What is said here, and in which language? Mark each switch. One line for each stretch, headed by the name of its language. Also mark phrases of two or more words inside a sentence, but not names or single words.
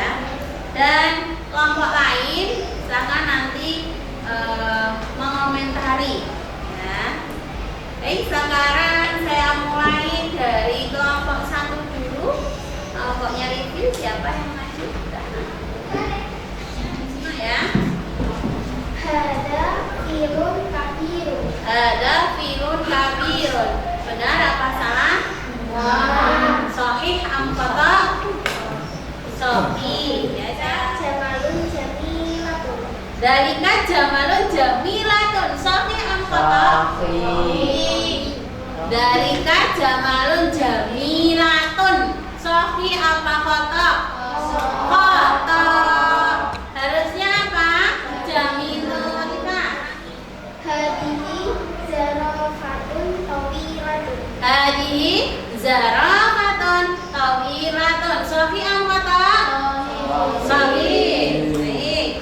Indonesian: Dan kelompok lain silakan nanti mengomentari, ya. Baik, sekarang saya mulai dari kelompok 1 dulu. Kelompoknya review, siapa yang maju? Ya.
Arabic: هذا فيل كبير. هذا فيل كبير.
Indonesian: Benar apa salah?
Arabic: صحيح أم خطأ؟ صحيح, ya. جمل جميلة. ذلك جمل جميلة. صحيح أم خطأ? Sofi. ذلك جمل جميلة. Sofi apa خطأ؟ خطأ.
Indonesian: Harusnya apa? Jamilun. Nah,
Arabic: هذه زرافة طويلة. هذه زرافة طويلة. Sofi apa khata? Sofi. Baik.